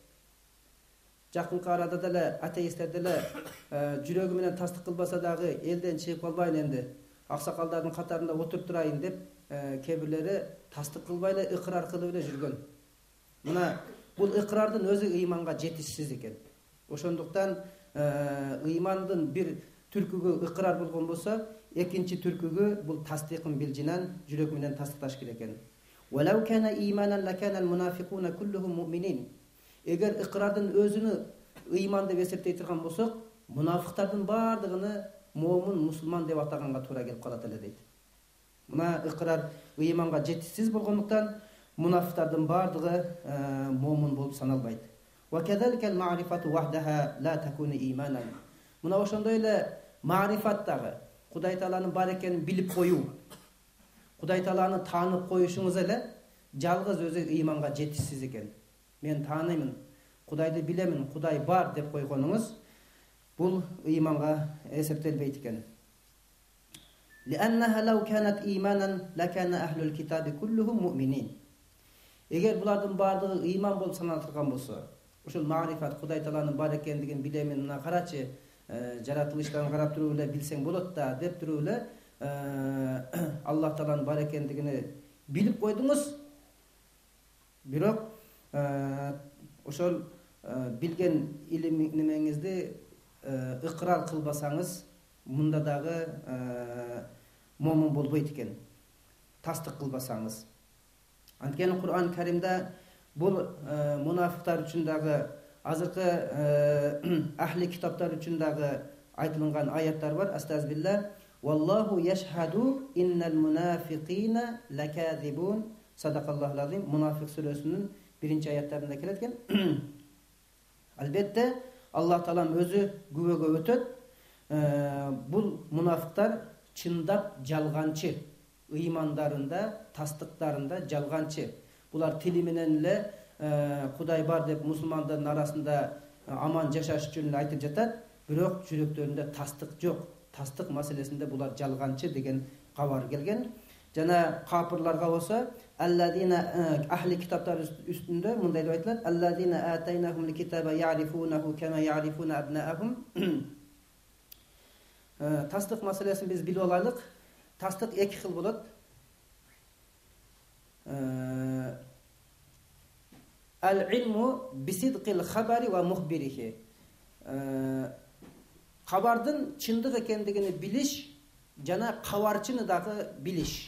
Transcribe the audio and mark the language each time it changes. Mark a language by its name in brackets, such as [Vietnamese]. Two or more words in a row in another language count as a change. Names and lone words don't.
[Kyrgyz] Жакынкы арада деле атеисттер деле жүрөгү менен тастык кылбаса дагы элден чыгып калбайын энди, аксакалдардын катарында отуруп турайын деп кээ бирлери тастык кылбай эле ыкырар кылып эле жүргөн. Мына бул ыкырардын өзү ыйманга жетишсиз экен. Ошондуктан ыймандын бир түркүгү ыкырар болгон болсо, экинчи түркүгү бул тастыкын билжинен жүрөк менен тастыкташ керек экен. [Arabic] ولو كان إيمانا لكان المنافقون كلهم مؤمنين. [Kyrgyz] Эгер ыкырардын өзүнү ыйман деп эсептей турган болсок, мунафыктардын бардыгыны момун, мусулман деп атаганга туура келип калат эле дейт. Мына ыкырар ыйманга жетишсиз болгондуктан мунафыктардын бардыгы момун болуп саналбайт. [Arabic] وكذلك المعرفة وحدها لا تكون إيمانا. [Kyrgyz] Мына ошондой эле ма'рифат дагы, Кудай Тааланын бар экенин билип коюу, Кудай Тааланы таанып коюшуңуз эле жалгыз өзү ыйманга жетишсиз экен. Мен тааныймын, Кудайды билемин, Кудай бар деп койгонуңуз бул ыйманга эсептелбейт экен. [Arabic] لأنها لو كانت إيمانا لكان أهل الكتاب كلهم مؤمنين. [Kyrgyz] Эгер булардын бардыгы ыйман болуп саналган болсо, ушул ма'рифат, Кудай Тааланын бар экендигин билемин, мына карачы, жаратылыштан карап туруп эле билсең болот да деп туруп эле Аллах Тааланын бар экендигини билип койдуңуз. Бирок ошол билген илим немеңизди ыкырар кылбасаңыз, мында дагы момун болбойт экен. Тастык кылбасаңыз. Анткени Кур'ан Каримде бул мунафыктар үчүн дагы, азыркы ахли китаптар үчүн дагы айтылган аяттар бар. [Arabic] أعوذ بالله. والله يشهد إن المنافقين لكاذبون. صدق الله العظيم. [Kyrgyz] Мунафик сүрөсүнүн 1-аяттарында келет экен. Албетте Аллах Таалам өзү күбөгө өтөт. Бул мунафыктар чындап жалганчы, ыймандарында, тастыктарында жалганчы. Булар тили менен эле Кудай бар деп мусулмандардын арасында аман жашаш үчүн айтып жатат, бирок жүрөктөрүндө тастык жок. Тастык маселесинде булар жалганчы деген кабар келген. Жана капырларга болсо, алладина ахли китаптар үстүндө мындай деп айтылат: [Arabic] الذين آتيناهم الكتاب يعرفونه كما يعرفون أبناءهم. [Kyrgyz] Тастык маселесин биз билип алайлык. Тастык эки кыл болот. [Arabic] العلم بصدق الخبر ومخبره. [Kyrgyz] Кабардын чындык экендигини билиш жана кабарчыны дагы билиш.